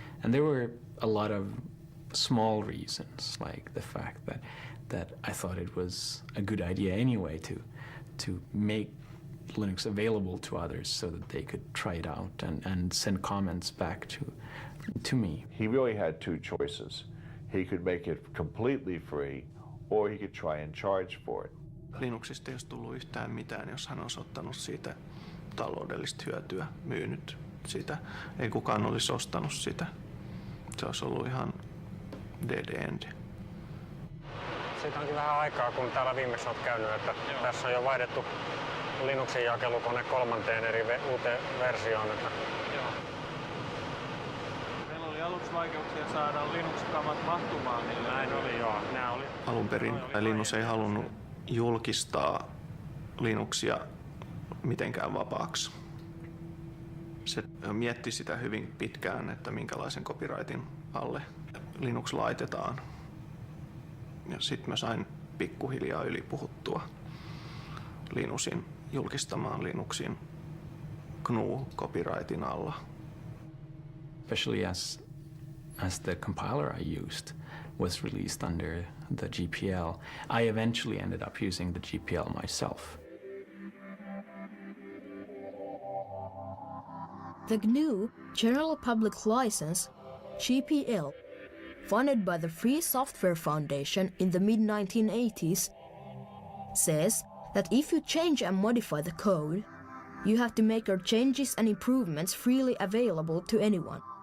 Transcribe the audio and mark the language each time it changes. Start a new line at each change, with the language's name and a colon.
English: And there were a lot of small reasons, like the fact that I thought it was a good idea anyway to make Linux available to others so that they could try it out and send comments back to me. He really had two choices. He could make it completely free, or he could try and charge for it.
Finnish: Linuxista ei olisi tullut yhtään mitään, jos hän olisi ottanut siitä taloudellista hyötyä, myynyt sitä. Ei kukaan olisi ostanut sitä. Se olisi ollut ihan
English: dead end.
Finnish: Siitä onkin vähän aikaa, kun täällä viimeksi olet käynyt, että tässä on jo vaihdettu Linuxin jakelukone 3 uuteen versioon. Joo. Meillä oli aluksi vaikeuksia saada Linux-kamat mahtumaan. Näin oli, joo. Alun perin Linus ei halunnut julkistaa Linuxia mitenkään vapaaksi. Se mietti sitä hyvin pitkään, että minkälaisen copyrightin alle Linux laitetaan. Ja sitten mä sain pikkuhiljaa ylipuhuttua Linuxin julkistamaan Linuxin GNU-copyrightin alla.
English: Especially as the compiler I used was released under the GPL, I eventually ended up using the GPL myself. The GNU General Public License, GPL, funded by the Free Software Foundation in the mid-1980s, says that if you change and modify the code, you have to make your changes and improvements freely available to anyone.